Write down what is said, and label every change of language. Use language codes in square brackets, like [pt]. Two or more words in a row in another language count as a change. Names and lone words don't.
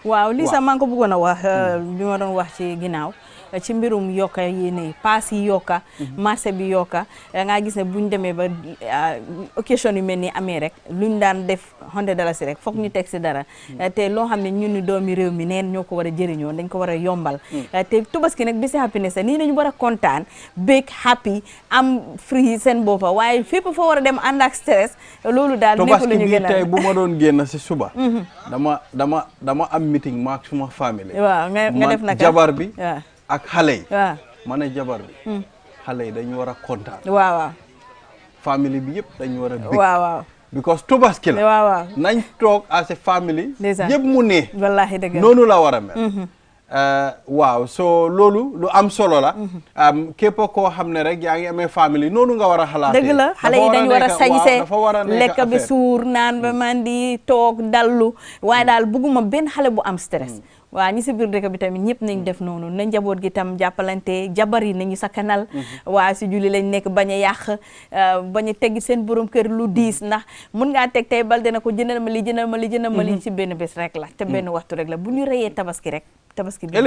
[wo] waaw lii sax maa ngi ko bëggoon a wax bi ma doon wax ci ginnaaw ci mbirum yokka yéene paas yi yokka marché bi yokka nga gis ne buñ demee ba occasion yu mel ni amee rek luñ daan def $100 rek foog ñu teg si dara te loo xam ne ñun doomi réew mi neen ñoo ko war a jëriñoo dañ ko war a yombal te Tobaski nag bisi happiness nii nañu war a kontaan [en] big happy [wo] am free seen boppa waaye fépp fa war a dem ànd ak stress loolu daal nekk lu ñu gën a tey bu ma doon génn si suba dama am meeting maak suma famille waaw nga def naka jabar bi ak xale yi waaw ma ne jabar bi xale yi dañu war a kontaan waaw famille bi yëpp dañu war a bég waaw because Tobaski la waaw nañ toog [en] as a family [wo] yëpp mu ne wallahi dëgg noonu la war a mel waaw so loolu lu am solo la képp koo xam ne rek yaa ngi amee famille noonu nga war a xalaatee dëgg la xale yi dañu war a sañse lekk bi affaire suur naan ba mandi toog dallu waaye daal bugguma benn xale bu am stress waaw ñi si biir dëkk bi tamit ñëpp nañ def noonu na njaboot gi tam jàppalante jabar yi nañu sakkanal waaw si julli lañ nekk bañ a yàq bañ a teggi seen borom kër lu diis ndax mun ngaa teg tey bal dina ko jëndal ma li jëndal ma li jëndal ma li si benn bés rek la te benn waxtu rek la bu ñu reyee tabaski rek tabaski bi